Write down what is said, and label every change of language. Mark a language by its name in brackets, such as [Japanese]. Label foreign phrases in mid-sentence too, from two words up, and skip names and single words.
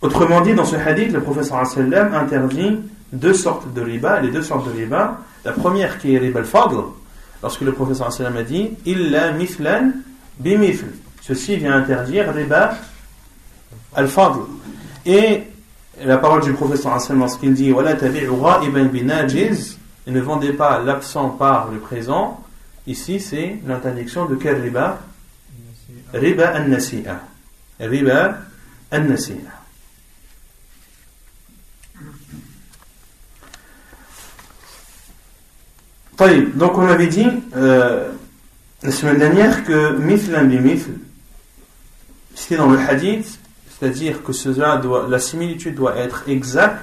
[French] Autrement dit, dans ce hadith, le prophète [Arabic] صلى الله عليه وسلم [French] interdit deux sortes de riba. Les deux sortes de riba, la première qui est [Arabic] ربا الفضل, [French] lorsque le prophète [Arabic] صلى الله عليه وسلم [French] a dit [Arabic] إلا مثلا بمثل, [French] ceci vient interdire [Arabic] ربا الفضل. [French] Et la parole du prophète [Arabic] صلى الله عليه وسلم [French] lorsqu'il dit [Arabic] ولا تبيعوا غائبا بناجز, [French] et ne vendez pas l'absent par le présent, ici c'est l'interdiction de quel riba? [Arabic] ربا النسيئة. ربا النسيئة. [French] Donc on avait dit la semaine dernière que [Arabic] مثلا بمثل, [French] c'était dans le hadith, c'est-à-dire que la similitude doit être exacte.